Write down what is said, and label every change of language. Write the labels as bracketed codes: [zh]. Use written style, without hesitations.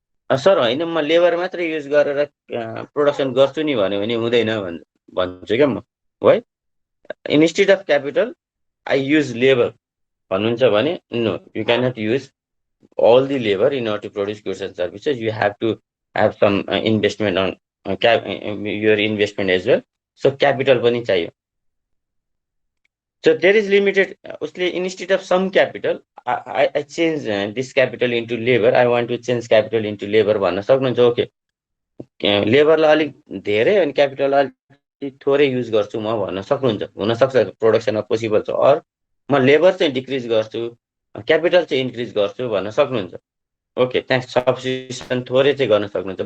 [ne] Sir होइन म labour मात्रै युज गरेर प्रोडक्सन गर्छु नि भन्यो भने हुँदैन भन्छु क्या म, है। [en] instead of capital I use labour [ne] भन्नुहुन्छ भने [en] No, you can not use all the labor in order to produce goods and services. You have to have some investment on your investment as well. [ne] So capital पनि चाहियो। [en] So there is limited, [ne] उसले [en] instead of some capital I change this capital into labor, I want to change capital into labor [ne] भन्न सक्नुहुन्छ। Okay, लेबरलाई अलिक धेरै अनि क्यापिटललाई अलिक थोरै युज गर्छु म भन्न सक्नुहुन्छ, हुनसक्छ प्रोडक्सनमा पोसिबल छ। अर म लेबर चाहिँ डिक्रिज गर्छु, क्यापिटल चाहिँ इन्क्रिज गर्छु भन्न सक्नुहुन्छ। ओके, त्यहाँ सब्स्टिट्युसन थोरै चाहिँ गर्न सक्नुहुन्छ।